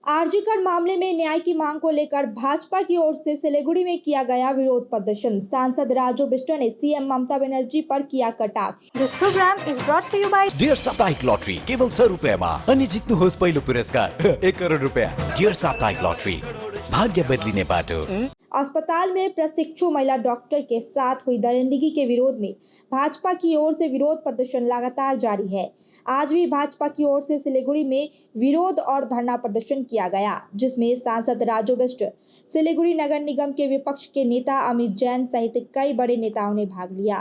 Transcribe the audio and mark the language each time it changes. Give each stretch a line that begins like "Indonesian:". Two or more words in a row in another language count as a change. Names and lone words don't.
Hindi: आरजीकर मामले में न्याय की मांग को लेकर भाजपा की ओर से सिलीगुड़ी में किया गया विरोध प्रदर्शन। सांसद राजू बिष्ट ने सीएम ममता बनर्जी पर किया कटाक्ष।
English: This program is brought to you by
Nepali: डियर साप्ताहिक लॉटरी केवल 100 रुपैयाँमा अनि जित्नुहोस् पहिलो पुरस्कार 1 करोड रुपैयाँ। डियर साप्ताहिक लॉटरी, भाग्य बदलिने बाटो।
Hindi: अस्पताल में प्रशिक्षु महिला डॉक्टर के साथ हुई दरिंदगी के विरोध में भाजपा की ओर से विरोध प्रदर्शन लगातार जारी है। आज भी भाजपा की ओर से सिलीगुड़ी में विरोध और धरना प्रदर्शन किया गया, जिसमें सांसद राजू बिष्ट, सिलीगुड़ी नगर निगम के विपक्ष के नेता अमित जैन सहित कई बड़े नेताओं ने भाग लिया।